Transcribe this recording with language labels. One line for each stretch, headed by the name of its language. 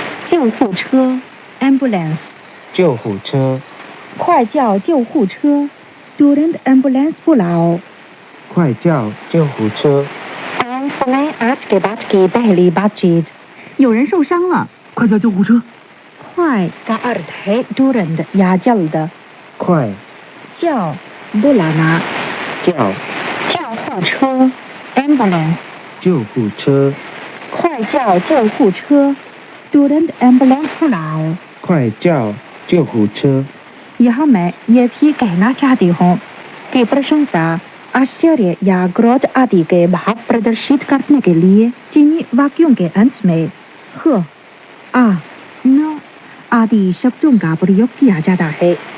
Chinese: 救护车 एम्बुलेंस 救护车快叫救护车
Hindi: तुरंत ambulance बुलाओ
Chinese: 快叫救护车
Hindi: और सुने आज के बाद की पहली बातचीत
Chinese: 有人受伤了快叫救护车！
Hindi: 快 का अर्थ है तुरंत या जल्द
Chinese: 快叫 बुलाना 叫救护车 एम्बुलेंस 救护车快叫救护车
Hindi: तुरंत एम्बुलेंस बुलाओ
Chinese: 快叫救护车
Hindi: यहाँ मैं ये भी कहना चाहती हूँ कि प्रशंसा आश्चर्य या क्रोध आदि के भाव प्रदर्शित करने के लिए चीनी वाक्यों के अंत में ह, आ, न आदि शब्दों का प्रयोग किया जाता है।